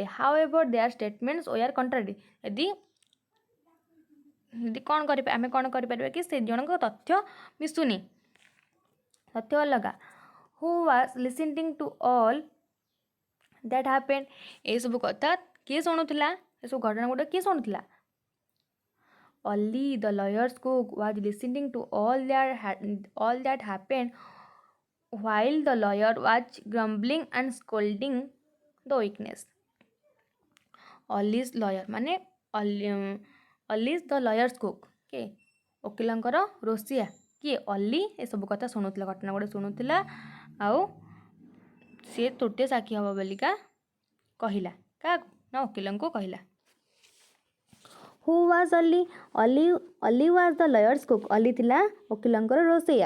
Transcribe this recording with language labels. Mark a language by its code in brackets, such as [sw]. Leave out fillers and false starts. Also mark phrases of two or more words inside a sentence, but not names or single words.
[en] How ever their statements were contradictory. [or] ଯଦି କ'ଣ କରିପାରିବା, ଆମେ କ'ଣ କରିପାରିବା କି ସେ ଜଣଙ୍କ ତଥ୍ୟ ମିଶୁନି, ତଥ୍ୟ ଅଲଗା। [en] Who was listening to all that happened? [or] ଏସବୁ କଥା କିଏ ଶୁଣୁଥିଲା? ଏସବୁ ଘଟଣା ଗୁଡ଼ିକ କିଏ ଶୁଣୁଥିଲା? [en] Only the lawyer's cook was listening to all that happened while the lawyer was grumbling and scolding the witness. Only's lawyer ମାନେ Only's the lawyer's cook, [or] କିଏ? ଓକିଲଙ୍କର ରୋଷିଆ କିଏ? ଅଲି ଏସବୁ କଥା ଶୁଣୁଥିଲା, ଘଟଣା ଗୁଡ଼ା ଶୁଣୁଥିଲା ଆଉ ସିଏ ତୃତୀୟ ସାକ୍ଷୀ ହେବ ବୋଲିକା କହିଲା। କାହାକୁ? ନା ଓକିଲଙ୍କୁ କହିଲା। [en] Who was Ali? Ali was the lawyer's cook. [or] ଅଲି ଥିଲା ଓକିଲଙ୍କର ରୋଷେଇଆ।